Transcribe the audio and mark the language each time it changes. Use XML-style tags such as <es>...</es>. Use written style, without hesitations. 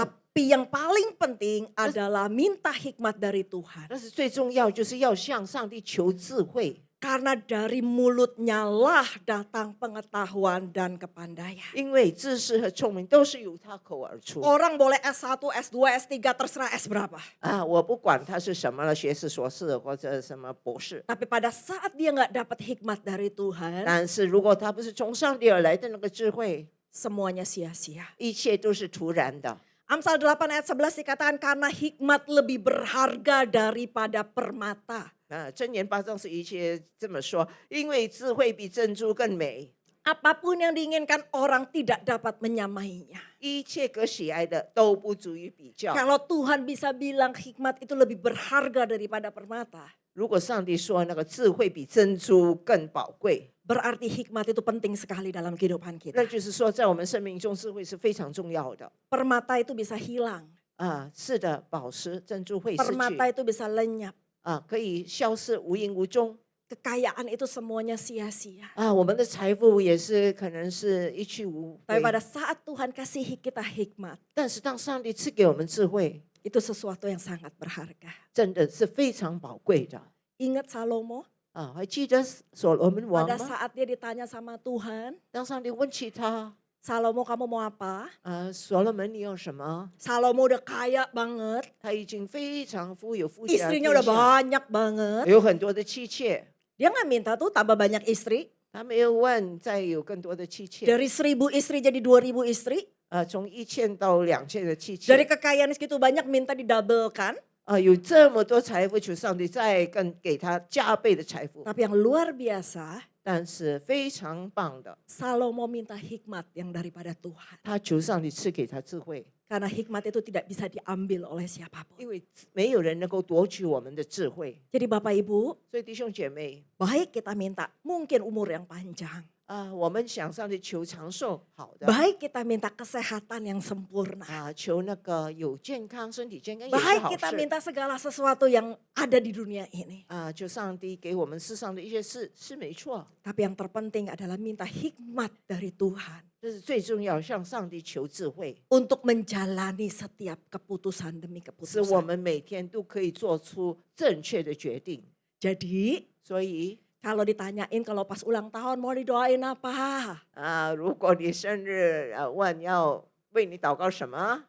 <id>Tapi yang paling penting adalah minta hikmat dari Tuhan.</id> <zh>但是最重要就是要向上帝求智慧，</zh> <id>Karena dari mulutnya lah datang pengetahuan dan kepandaian.</id> <zh>因为知识和聪明都是由他口而出。</zh> <id>Orang boleh S1, S2, S3, terserah S berapa.</id> <zh>我不管他是什么了，学士、硕士或者什么博士，</zh> <id>Tapi pada saat dia nggak dapat hikmat dari Tuhan,</id> <zh>但是如果他不是从上帝而来的那个智慧，</zh> <id>semuanya sia-sia.</id> <zh>一切都是徒然的。</zh> <id>Amsal 8 ayat 11 dikatakan karena hikmat lebih berharga daripada permata.</id> <zh>箴言8章11节这么说，因为智慧比珍珠更美，</zh> <id>Apapun yang diinginkan orang tidak dapat menyamainya.</id> <zh>一切可喜爱的都不足以比较。</zh> <id>Kalau Tuhan bisa bilang hikmat itu lebih berharga daripada permata,</id> <zh>如果上帝说那个智慧比珍珠更宝贵，</zh> <id>berarti hikmat itu penting sekali dalam kehidupan</id> <zh>那</zh> <id>kita.</id> <zh>就是说在我们生命中智慧是非常重要的。</zh> <id>Permata itu bisa hilang,</id> <zh>是的，宝石、珍珠会失</zh> <id>permata</id> <zh>去，</zh> <id>itu bisa lenyap.</id> <zh>可以消失无影无踪。</zh> <id>kekayaan itu semuanya sia-sia.</id> <zh>我们的财富也是可能是一去无</zh> <id>Tapi pada saat Tuhan kasihi kita hikmat,</id> <zh>但是当上帝赐给我们智慧，</zh> <id>itu sesuatu yang sangat berharga.</id> <zh>真的是非常宝贵的。</zh> <id>Ingat Salomo,</id> <zh>还记得所罗门王</zh> <id>pada</id> <zh>吗？</zh> <id>saat dia ditanya sama Tuhan,</id> <zh>当上帝问起他，</zh> <id>Salomo kamu mau apa?</id> <zh>所罗门你有什么？</zh> <id>Salomo udah kaya banget,</id> <zh>他已经非常富有富家</zh> <id>istrinya udah</id> <zh>下，</zh> <id>banyak banget.</id> <zh>有很多的妻妾。</zh> <id>Dia nggak minta tuh tambah banyak istri.</id> <zh>他没有问再有更多的妻妾，</zh> <id>Dari 1000 istri jadi 2000 istri.</id> <zh>从1000到2000的妻</zh> <id>Dari</id> <zh>妾，</zh> <id>kekayaan segitu banyak minta didabelkan.</id> <zh>有这么多财富，求上帝再更给他加倍的财富。</zh> <id>Tapi yang luar biasa,</id> <zh>但是非常棒的，</zh> <id>Salomo minta hikmat yang daripada Tuhan.</id> <zh>他求上帝赐给他智慧，</zh> <id>Karena hikmat itu tidak bisa diambil oleh siapapun.</id> <zh>因为没有人能够夺取我们的智慧。</zh> <id>Jadi Bapak Ibu,</id> <zh>所以弟兄姐妹，</zh> <id>baik kita minta mungkin umur yang panjang.</id> <zh>我们想上帝求长寿，好的。</zh> <id>Baik kita minta kesehatan yang sempurna.</id> <zh>求那个有健康、身体健康也是</zh> <id>Baik</id> <zh>好</zh> <id>kita</id> <zh>事。</zh> <id>minta segala sesuatu yang ada di dunia ini.</id> <zh>求上帝给我们世上的一些事是没错，</zh> <id>Tapi yang terpenting adalah minta hikmat dari Tuhan</id> <zh>这是最重要，向上帝求智慧，</zh> <id>untuk menjalani setiap keputusan demi</id> <zh>使我</zh> <id>keputusan.</id> <zh>们每天都可以做出正确的决定。</zh> <id>Jadi</id> <zh>所以</zh> <id>kalau ditanyain kalau pas ulang tahun mau didoain apa?</id> <zh>如果你生日问要为你祷告什么，</zh>